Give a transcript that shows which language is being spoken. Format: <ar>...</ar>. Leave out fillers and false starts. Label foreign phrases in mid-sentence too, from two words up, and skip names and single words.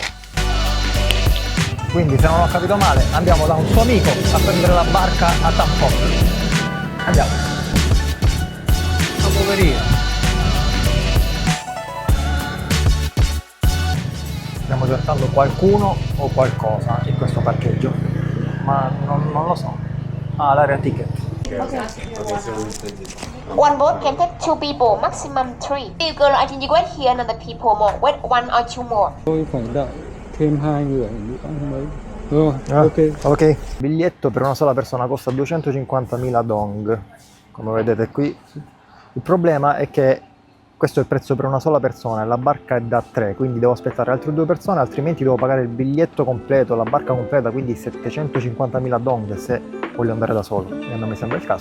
<it>Quindi, se non ho capito male, andiamo da un suo amico a prendere la barca a Bangkok. Andiamo. Ma poverino. Stiamo cercando qualcuno o qualcosa in questo parcheggio, ma non lo so. Ah, l'area ticket.</it> <en>One boat can take 2 people, maximum 3. You go, I think you wait here another people more. Wait 1 or 2 more.</en> <vi>Tôi phải đợi thêm 2 người nữa mới. Rồi,</vi> <en>ok. Ok.</en> <it>Biglietto per una sola persona costa 250.000 dong, come vedete qui. Il problema è che questo è il prezzo per una sola persona e la barca è da 3, quindi devo aspettare altre 2 persone, altrimenti devo pagare il biglietto completo, la barca completa, quindi 750.000 dong se voglio andare da solo, e non mi sembra il caso.</it>